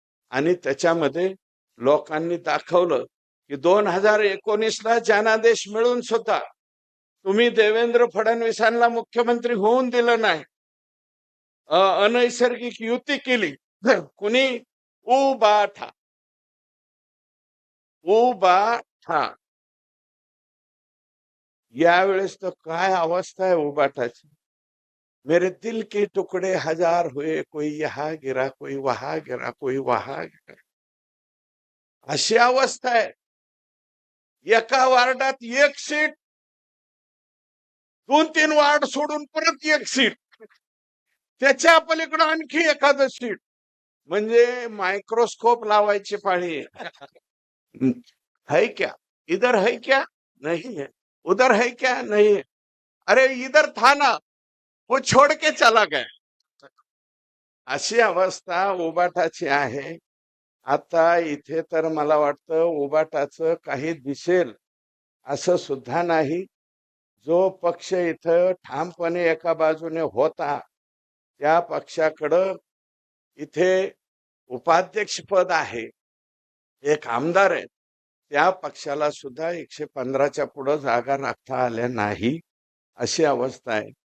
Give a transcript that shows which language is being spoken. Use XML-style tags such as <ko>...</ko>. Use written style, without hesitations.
<mr>आणि त्याच्यामध्ये लोकांनी दाखवलं की 2019ला जनादेश मिळून सुद्धा तुम्ही देवेंद्र फडणवीसांना मुख्यमंत्री होऊन दिलं नाही. अनैसर्गिक युती केली. कुणी उबाठा यावेळेस तर काय अवस्था आहे उबाठाची.</mr> <hi>मेरे दिल के टुकड़े 1000 हुए, कोई यहाँ गिरा, कोई वहां गिरा, कोई वहां गिरा.</hi> <mr>अशी अवस्था आहे. एका वार्डात 1 सीट, 2-3 वार्ड सोडून परत 1 सीट, त्याच्या पलीकडे आणखी एखादं सीट. म्हणजे मायक्रोस्कोप लावायची पाळी है.</mr> <hi>क्या इधर है, क्या नहीं है, उधर है क्या नहीं है, अरे इधर था ना, वो छोड़ के चला गया.</hi> <mr>अशी अवस्था उबाटाची आहे. आता इथे तर मला वाटतं उबाटाचं काही दिसेल असं सुद्धा नाही. जो पक्ष इथं ठामपणे एका बाजूने होता त्या पक्षाकडं इथे उपाध्यक्ष पद आहे, एक आमदार आहे, त्या पक्षाला सुद्धा 115च्या पुढे जागा राखता आल्या नाही. अशी अवस्था आहे.</mr>